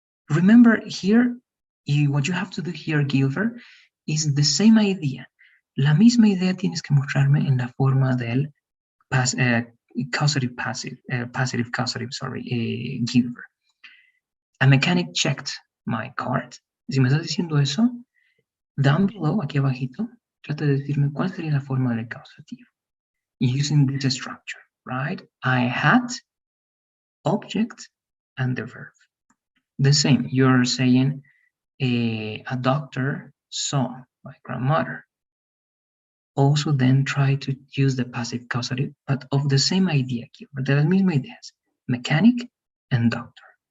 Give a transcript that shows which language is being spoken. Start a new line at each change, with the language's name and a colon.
English: Remember here, what you have to do here, Gilbert, is the same idea.
Spanish: La misma idea tienes que mostrarme en la forma del causative passive, passive causative, sorry, Gilbert.
English: A mechanic checked my card.
Spanish: Si me estás diciendo eso,
English: down below,
Spanish: aquí abajito, trata de decirme cuál sería la forma del causativo.
English: Using this structure, right? I had, object, and the verb. The same, you're saying a doctor saw my grandmother. Also then try to use the passive causative, but of the same idea,
Spanish: de las mismas ideas,
English: mechanic and doctor.